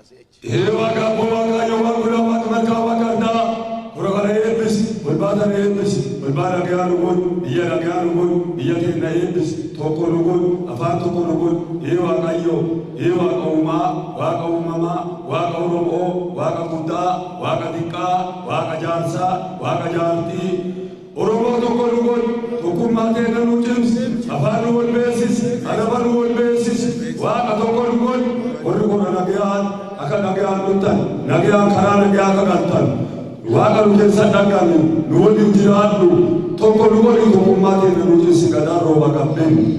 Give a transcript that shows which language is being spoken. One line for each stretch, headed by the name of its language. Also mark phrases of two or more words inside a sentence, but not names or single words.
Oromo: Ewa kapu waka nyawa kura waka maka waka da, kura kare ebis, berbada ebis. ilmaan nagaa nugun biyya nagaa nugun biyya keenya eebbis tokko nugun afaan tokko nugun waaqayyo waaqa uumaa waaqa uumamaa waaqa oromoo waaqa guddaa waaqa xiqqaa waaqa jaarsaa waaqa jaartii oromoo tokko nugun tokkummaa keenya nu cimsi afaan nu wal beesis alaba nu wal beesis waaqa tokko nugun warri kun nagaan akka nagaan dhuttan nagaan karaa nagaa akka galtan waaqa nu keessa dhaqan nu waliin jiraadhu tokko nu waliin tokkummaa keenya nu cimsi gadaa rooba qabden